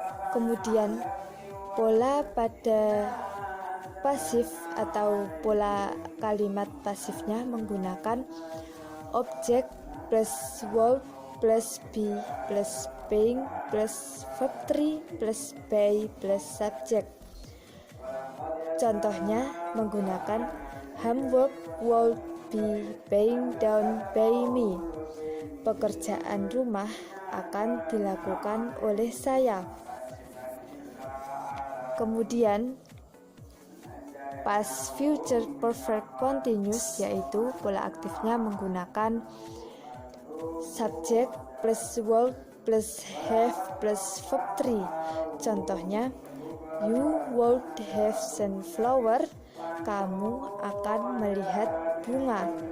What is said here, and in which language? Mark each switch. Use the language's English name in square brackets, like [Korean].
[Indonesian] Kemudian pola pada pasif atau pola kalimat pasifnya menggunakan object plus verb plus be plus being plus verb 3 plus by plus subject. Contohnya menggunakan [English] homework will be being done by me. [Indonesian] Pekerjaan rumah akan dilakukan oleh saya. Kemudian past future perfect continuous yaitu pola aktifnya menggunakan subject plus verb plus have plus verb 3. [English] Contohnya, you would have seen flower. [Indonesian] Kamu akan melihat bunga.